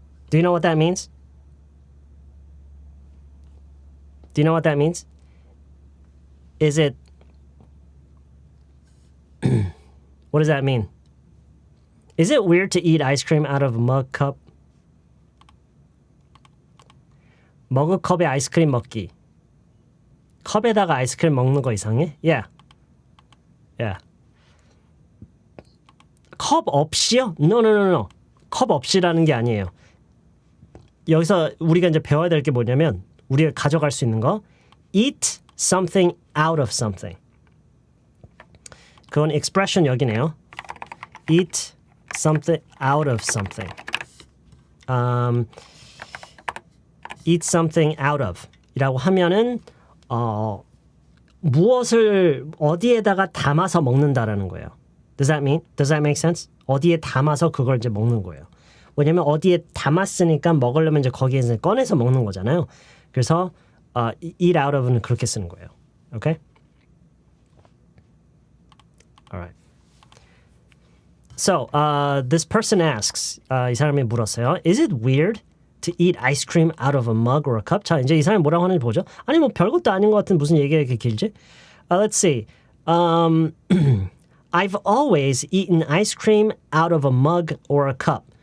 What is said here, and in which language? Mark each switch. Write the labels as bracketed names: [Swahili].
[English] Do you know what that means? Is it... What does that mean? Is it weird to eat ice cream out of a mug cup? [Korean] 머그컵에 아이스크림 먹기. 컵에다가 아이스크림 먹는 거 이상해? [English] Yeah. [Korean] 컵 없이요? [English] No. [Korean] 컵 없이라는 게 아니에요. 여기서 우리가 이제 배워야 될 게 뭐냐면 우리가 가져갈 수 있는 거 [English] eat something out of something. [Korean] 그건 expression 여기네요. [English] Eat something out of something. Eat something out of [Korean] 이라고 하면은 무엇을 어디에다가 담아서 먹는다라는 거예요. [English] Does that make sense? [Korean] 어디에 담아서 그걸 이제 먹는 거예요. 왜냐면 어디에 담았으니까 먹으려면 이제 거기에서 꺼내서 먹는 거잖아요. 그래서 eat out of는 그렇게 쓰는 거예요. [English] Okay? All right. So, this person asks, [Korean] 이 사람이 물었어요. [English] Is it weird to eat ice cream out of a mug or a cup? [Korean] 자, 이제 이 사람이 뭐라고 하는지 보죠. 아니, 뭐 별것도 아닌 것 같은 무슨 얘기가 이렇게 길지? [English] Let's see. I've always eaten ice cream out of a mug or a cup.